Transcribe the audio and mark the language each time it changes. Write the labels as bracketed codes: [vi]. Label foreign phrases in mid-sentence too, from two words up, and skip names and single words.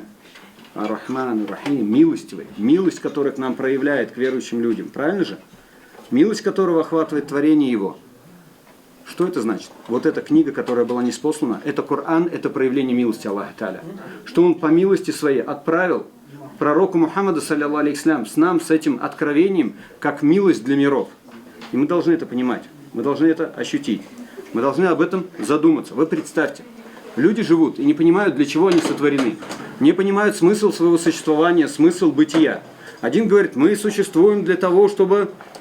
[ar] الرحمن، الرحيم, [ru] милостивый. Милость, которую к нам проявляет, к верующим людям. Правильно же? Милость которого охватывает творение его. Что это значит? Вот эта книга, которая была ниспослана, это Коран, это проявление милости Аллаха Та'аля. Что он по милости своей отправил пророку Мухаммаду, [ar] صلى الله عليه وسلم, [ru] с нам, с этим откровением, как милость для миров. И мы должны это понимать, мы должны это ощутить, мы должны об этом задуматься. Вы представьте, люди живут и не понимают, для чего они сотворены, не понимают смысл своего существования, смысл бытия. Один говорит: мы существуем для того, чтобы...